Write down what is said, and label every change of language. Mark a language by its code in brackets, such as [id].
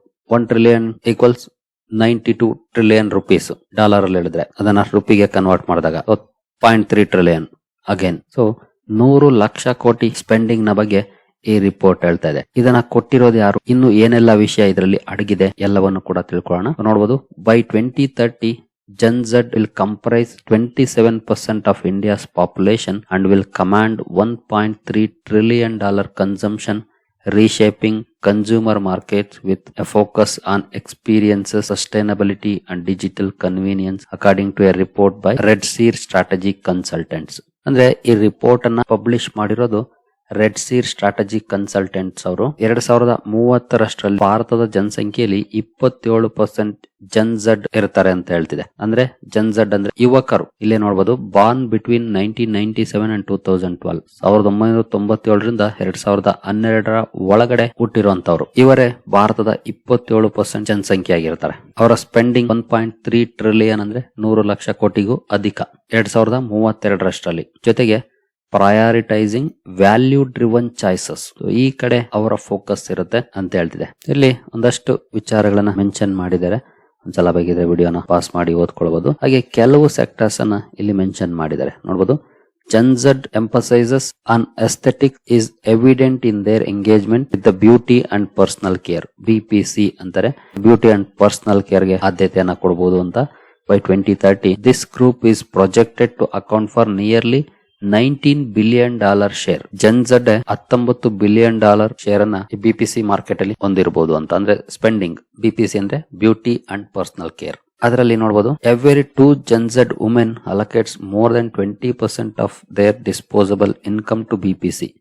[kn] 1 trillion equals 92 trillion rupees dollar ಅಲ್ಲಿ ಹೇಳಿದ್ರೆ ಅದನ್ನ ರುಪಿಗೆ ಕನ್ವರ್ಟ್ ಮಾಡಿದಾಗ 0.3 ಟ್ರಿಲಿಯನ್ ಅಗೇನ್. ಸೊ 100 ಲಕ್ಷ ಕೋಟಿ ಸ್ಪೆಂಡಿಂಗ್ ನ ಬಗ್ಗೆ ಈ ರಿಪೋರ್ಟ್ ಹೇಳ್ತಾ ಇದೆ. ಇದನ್ನ ಕೊಟ್ಟಿರೋದು ಯಾರು, ಇನ್ನು ಏನೆಲ್ಲ ವಿಷಯ ಇದರಲ್ಲಿ ಅಡಗಿದೆ ಎಲ್ಲವನ್ನು ಕೂಡ ತಿಳ್ಕೊಳ್ಳೋಣ. [en] ನೋಡಬಹುದು, by 2030 Gen Z will comprise 27% of India's population and will command $1.3 trillion consumption, reshaping consumer markets with a focus on experiences, sustainability and digital convenience, according to a report by RedSeer Strategic Consultants. [kn] ಅಂದ್ರೆ ಈ report ಅನ್ನ publish ಮಾಡಿರೋದು RedSeer Strategic Consultants ಅವರು. 2030 ಭಾರತದ ಜನಸಂಖ್ಯೆಯಲ್ಲಿ 27% Jan Z ಇರ್ತಾರೆ ಅಂತ ಹೇಳ್ತಿದೆ. ಅಂದ್ರೆ ಜನ್ ಝಡ್ ಅಂದ್ರೆ ಯುವಕರು. ಇಲ್ಲೇ ನೋಡಬಹುದು, [en] born between 1997 and 2012, [kn] 1997ರಿಂದ 2012 ಒಳಗಡೆ ಹುಟ್ಟಿರುವಂತವ್ರು ಇವರೇ ಭಾರತದ 27% ಜನಸಂಖ್ಯೆ ಆಗಿರ್ತಾರೆ. ಅವರ ಸ್ಪೆಂಡಿಂಗ್ 1.3 ಟ್ರಿಲಿಯನ್ ಅಂದ್ರೆ 100 ಲಕ್ಷ ಕೋಟಿಗೂ ಅಧಿಕ 2032. ಜೊತೆಗೆ [en] prioritizing value driven choices, [kn] ಈ ಕಡೆ ಅವರ ಫೋಕಸ್ ಇರುತ್ತೆ ಅಂತ ಹೇಳ್ತಿದೆ. ಇಲ್ಲಿ ಒಂದಷ್ಟು ವಿಚಾರಗಳನ್ನ ಮೆನ್ಷನ್ ಮಾಡಿದ್ದಾರೆ. ಒಂದ್ಸಲ ಬೇಕಿದ್ರೆ ವಿಡಿಯೋನ ಪಾಸ್ ಮಾಡಿ ಓದ್ಕೊಳ್ಬಹುದು. ಹಾಗೆ ಕೆಲವು ಸೆಕ್ಟರ್ಸ್ ಅನ್ನ ಇಲ್ಲಿ ಮೆನ್ಷನ್ ಮಾಡಿದ್ದಾರೆ. [en] ನೋಡಬಹುದು, Gen Z emphasizes on aesthetic is evident in their engagement with the beauty and personal care. [kn] BPC ಅಂತಾರೆ, ಬ್ಯೂಟಿ ಅಂಡ್ ಪರ್ಸನಲ್ ಕೇರ್ ಗೆ ಆದ್ಯತೆಯನ್ನ ಕೊಡಬಹುದು ಅಂತ. [en] By 2030 this group is projected to account for nearly $19 billion share. [kn] Jan Z $19 billion share ಅನ್ನ ಬಿಪಿಸಿ market ಅಲ್ಲಿ ಹೊಂದಿರಬಹುದು ಅಂತ. ಅಂದ್ರೆ spending, ಬಿಪಿಸಿ ಅಂದ್ರೆ ಬ್ಯೂಟಿ ಅಂಡ್ ಪರ್ಸನಲ್ ಕೇರ್. ಅದರಲ್ಲಿ ನೋಡಬಹುದು, [en] Every 2 Gen Z women allocates more than 20% of their disposable income to BPC.